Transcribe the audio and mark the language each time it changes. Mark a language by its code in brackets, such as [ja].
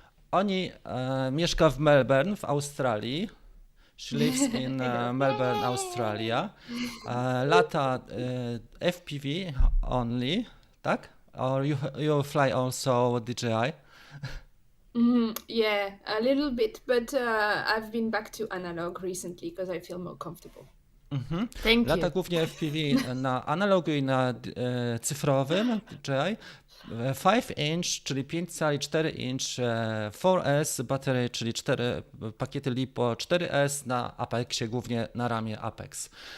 [pl] Oni mieszka w Melbourne, w Australii. [en] She lives in Melbourne, Australia. [pl] Lata FPV only, tak? [en] Or you fly also DJI? Yeah, a little bit, but I've been back to analog recently because I feel more comfortable. Thank [pl] Lata [en] you. [pl] głównie FPV na analogu i na cyfrowym DJI. 5-inch, czyli 5 cali, 4-inch, 4S baterie, czyli 4 pakiety LiPo, 4S na Apexie, głównie na ramię Apex.